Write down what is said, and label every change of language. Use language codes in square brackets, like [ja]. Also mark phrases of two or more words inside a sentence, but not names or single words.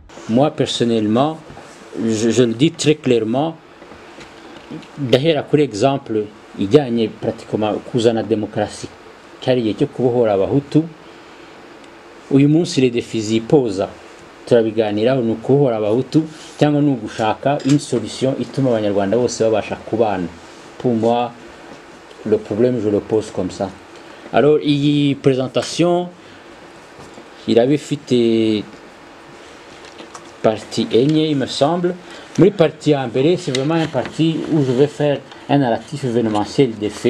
[fr] moi personnellement, je le dis très clairement, [rw] ndahera kuri exemple ijyanye pratiquement kuzana demokarasi cyari igihe cyo kubohora abahutu. Uyu munsi [fr] les défis [rw] zipoza turabiganiraho ni ukubohora abahutu cyangwa ni ugushaka [fr] une solution [rw] ituma abanyarwanda bose babasha kubana. [fr] Pour moi, le problème je le pose comme ça. Alors iyi présentation il avait fait partie enye, il me semble. Mais partie en mbere, c'est vraiment un parti où je vais faire un narratif événementiel des faits.